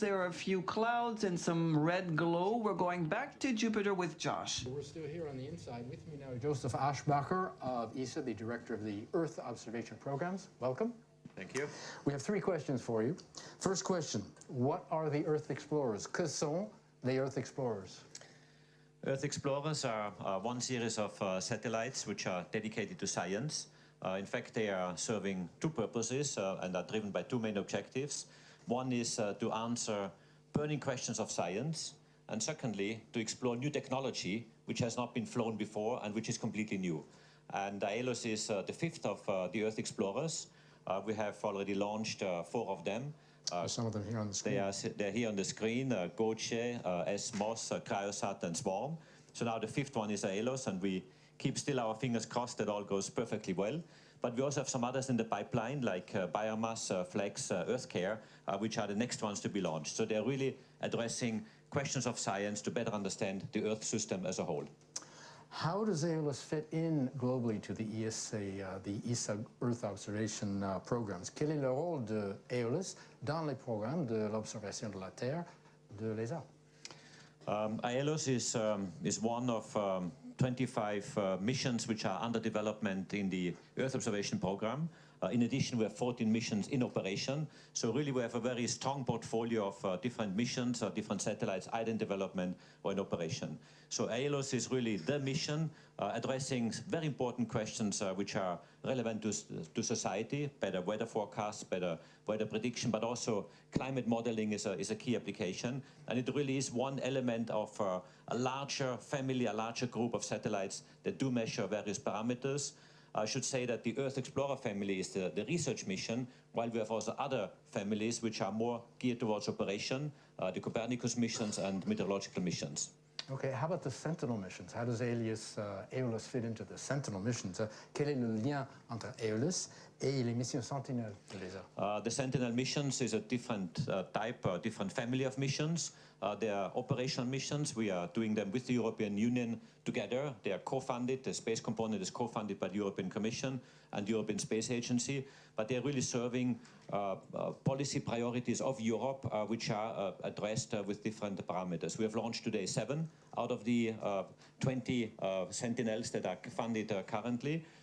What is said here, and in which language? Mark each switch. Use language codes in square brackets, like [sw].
[en] There are a few clouds and some red glow. We're going back to Jupiter with Josh. We're still here on the inside. With me now, Joseph Aschbacher of ESA, the director of the Earth Observation Programs. Welcome. Thank you. We have 3 questions for you. First question, what are the Earth Explorers? [fr] Que sont les Earth Explorers? [en] Earth Explorers are one series of satellites which are dedicated to science. In fact, they are serving 2 purposes and are driven by 2 main objectives. One is to answer burning questions of science, and secondly, to explore new technology which has not been flown before and which is completely new. And Aeolus is the 5th of the Earth Explorers. We have already launched 4 of them. Some of them here on the screen. They're here on the screen, Goche, SMOS, Cryosat, and Swarm. So now the 5th one is Aeolus, and we keep still our fingers crossed that all goes perfectly well. But we also have some others in the pipeline, like Biomass, Flex, EarthCare, which are the next ones to be launched. So they're really addressing questions of science to better understand the Earth system as a whole. How does Aeolus fit in globally to the ESA Earth Observation Programs? [fr] Quel est le rôle de Aeolus dans les programmes de l'observation de la Terre de l'ESA? [en] Aeolus is one of 25 missions which are under development in the Earth observation program. In addition, we have 14 missions in operation. So really we have a very strong portfolio of different missions, different satellites, either in development or in operation. So Aeolus is really the mission addressing very important questions which are relevant to society, better weather forecasts, better weather prediction, but also climate modeling is a key application. And it really is one element of a larger family, a larger group of satellites that do measure various parameters. I should say that the Earth Explorer family is the research mission, while we have also other families which are more geared towards operation, the Copernicus missions and meteorological missions. Okay, how about the Sentinel missions? How does Aeolus fit into the Sentinel missions? [fr] Quel est le lien entre Aeolus et les missions Sentinel de l'ESA? [en] The Sentinel missions is a different type, different family of missions. They are operational missions. We are doing them with the European Union together. They are co-funded. The space component is co-funded by the European Commission and the European Space Agency. But they're really serving policy priorities of Europe, which are addressed with different parameters. We have launched today 7 out of the 20 Sentinels that are funded currently.